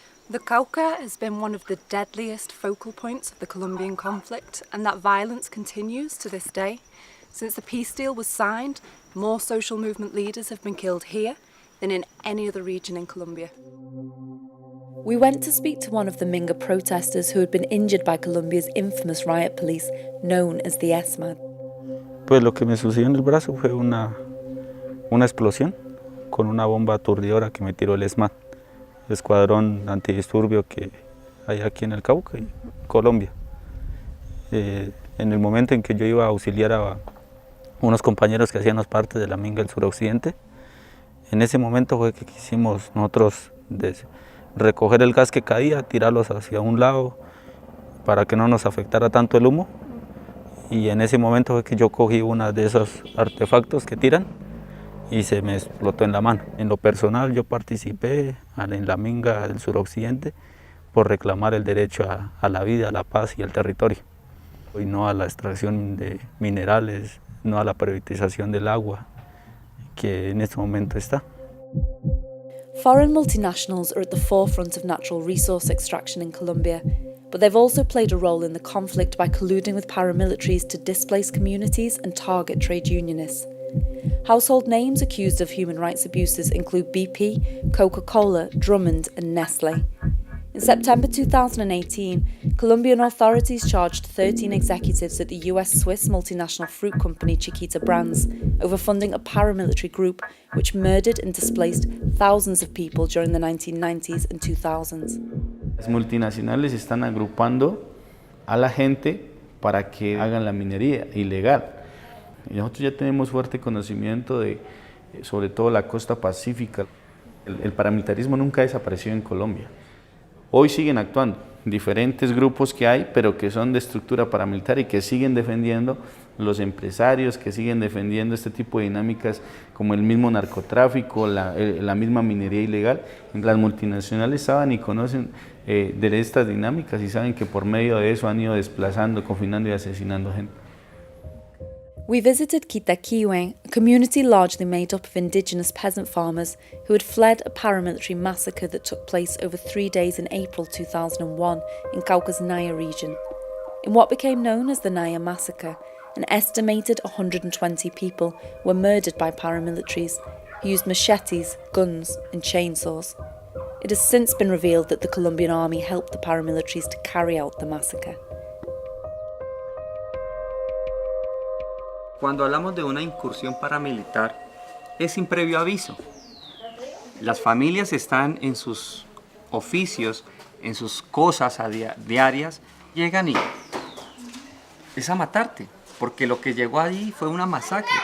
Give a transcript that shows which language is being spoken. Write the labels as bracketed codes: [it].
[en] The Cauca has been one of the deadliest focal points of the Colombian conflict, and that violence continues to this day. Since the peace deal was signed, more social movement leaders have been killed here than in any other region in Colombia. We went to speak to one of the Minga protesters who had been injured by Colombia's infamous riot police, known as the ESMAD. [es] Pues lo que me sucedió en el brazo fue una explosión con una bomba aturdidora que me tiró el ESMAD, el escuadrón antidisturbio que hay aquí en el Cauca y Colombia. En el momento en que yo iba a auxiliar a unos compañeros que hacíamos parte de la Minga del suroccidente, en ese momento fue que quisimos nosotros recoger el gas que caía, tirarlos hacia un lado para que no nos afectara tanto el humo, y en ese momento fue que yo cogí uno de esos artefactos que tiran y se me explotó en la mano. En lo personal yo participé en la Minga del suroccidente por reclamar el derecho a la vida, a la paz y al territorio, y no a la extracción de minerales, no a la privatización del agua que en este momento está. [en] Foreign multinationals are at the forefront of natural resource extraction in Colombia, but they've also played a role in the conflict by colluding with paramilitaries to displace communities and target trade unionists. Household names accused of human rights abuses include BP, Coca-Cola, Drummond and Nestle. In September 2018, Colombian authorities charged 13 executives at the US-Swiss multinational fruit company Chiquita Brands over funding a paramilitary group which murdered and displaced thousands of people during the 1990s and 2000s. [es] Las multinacionales están agrupando a la gente para que hagan la minería ilegal. Y nosotros ya tenemos fuerte conocimiento de, sobre todo, la costa pacífica. El paramilitarismo nunca desapareció en Colombia. Hoy siguen actuando diferentes grupos que hay, pero que son de estructura paramilitar y que siguen defendiendo los empresarios, que siguen defendiendo este tipo de dinámicas como el mismo narcotráfico, la misma minería ilegal. Las multinacionales saben y conocen de estas dinámicas y saben que por medio de eso han ido desplazando, confinando y asesinando gente. [en] We visited Quitaquiwe, a community largely made up of indigenous peasant farmers who had fled a paramilitary massacre that took place over 3 days in April 2001 in Cauca's Naya region. In what became known as the Naya Massacre, an estimated 120 people were murdered by paramilitaries who used machetes, guns and chainsaws. It has since been revealed that the Colombian army helped the paramilitaries to carry out the massacre. [es] Cuando hablamos de una incursión paramilitar, es sin previo aviso. Las familias están en sus oficios, en sus cosas diarias, llegan y es a matarte, porque lo que llegó allí fue una masacre.